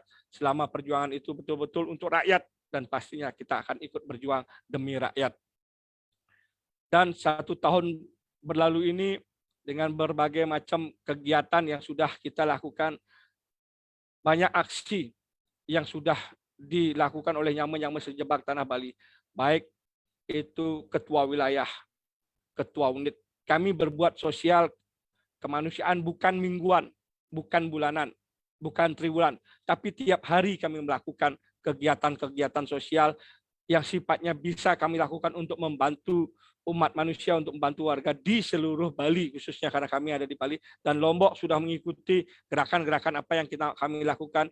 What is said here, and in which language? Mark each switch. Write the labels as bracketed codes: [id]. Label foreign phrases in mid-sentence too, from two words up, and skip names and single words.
[id] Selama perjuangan itu betul-betul untuk rakyat, dan pastinya kita akan ikut berjuang demi rakyat. Dan 1 tahun berlalu ini, dengan berbagai macam kegiatan yang sudah kita lakukan, banyak aksi yang sudah dilakukan oleh nyama-nyama sejebak Tanah Bali, baik itu ketua wilayah, ketua unit. Kami berbuat sosial kemanusiaan bukan mingguan, bukan bulanan, bukan triwulan, tapi tiap hari kami melakukan kegiatan-kegiatan sosial yang sifatnya bisa kami lakukan untuk membantu umat manusia, untuk membantu warga di seluruh Bali, khususnya karena kami ada di Bali, dan Lombok sudah mengikuti gerakan-gerakan apa yang kami lakukan.